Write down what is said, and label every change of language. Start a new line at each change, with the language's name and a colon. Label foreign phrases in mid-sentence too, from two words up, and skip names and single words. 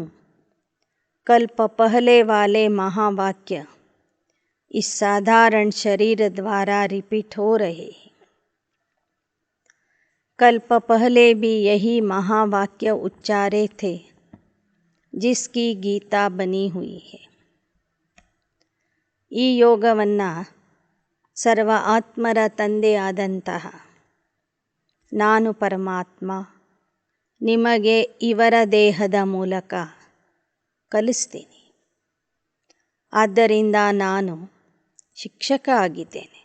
Hindi: कल्प पहले वाले महावाक्य इस साधारण शरीर द्वारा रिपीट हो रहे हैं. कल्प पहले भी यही महावाक्य उच्चारे थे जिसकी गीता बनी हुई है.
Kannada: ಈ ಯೋಗವನ್ನು ಸರ್ವ ಆತ್ಮರ ತಂದೆಯಾದಂತಹ ನಾನು ಪರಮಾತ್ಮ ನಿಮಗೆ ಇವರ ದೇಹದ ಮೂಲಕ ಕಲಿಸ್ತೀನಿ. ಆದ್ದರಿಂದ ನಾನು ಶಿಕ್ಷಕ ಆಗಿದ್ದೇನೆ.